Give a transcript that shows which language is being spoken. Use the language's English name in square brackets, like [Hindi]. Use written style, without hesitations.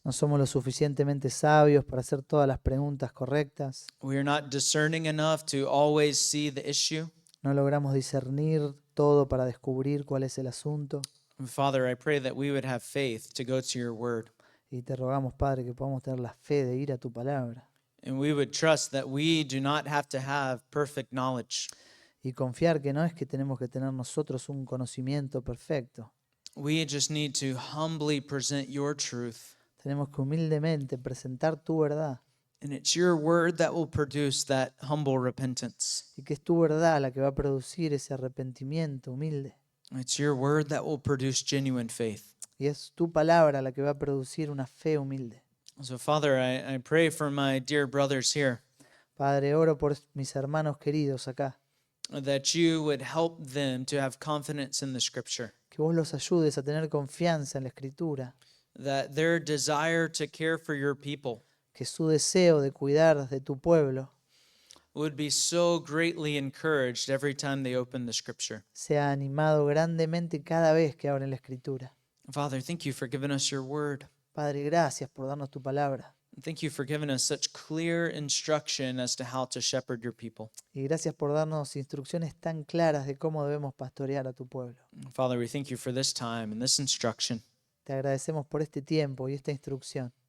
[Spanish] No somos lo suficientemente sabios para hacer todas las preguntas correctas. [English] We are not discerning enough to always see the issue. [Spanish] No logramos discernir todo para descubrir cuál es el asunto. [English] Father, I pray that we would have faith to go to your word, [Spanish] Y te rogamos, Padre, que podamos tener la fe de ir a tu palabra [English] and we would trust that we do not have to have perfect knowledge. [Spanish] y confiar que no es que tenemos que tener nosotros un conocimiento perfecto. [English] We just need to humbly present your truth, [Spanish] Tenemos que humildemente presentar tu verdad [English] and it's your word that will produce that humble repentance. [Spanish] y que es tu verdad la que va a producir ese arrepentimiento humilde. [English] It's your word that will produce genuine faith. [Spanish] Y es tu palabra la que va a producir una fe humilde. [English] So, Father, I pray for my dear brothers here [Spanish] Padre, oro por mis hermanos queridos acá, [English] that you would help them to have confidence in the scripture, [Spanish] que vos los ayudes a tener confianza en la Escritura, [English] that their desire to care for your people [Spanish] que su deseo de cuidar de tu pueblo [English] would be so greatly encouraged every time they open the scripture. [Spanish] sea animado grandemente cada vez que abren la Escritura. [English] Father, thank you for giving us your word. [Spanish] Padre, gracias por darnos tu palabra. [English] Thank you for giving us such clear instruction as to how to shepherd your people. [Spanish] Y gracias por darnos instrucciones tan claras de cómo debemos pastorear a tu pueblo. [English] Father, we thank you for this time and this instruction. [Spanish] Te agradecemos por este tiempo y esta instrucción.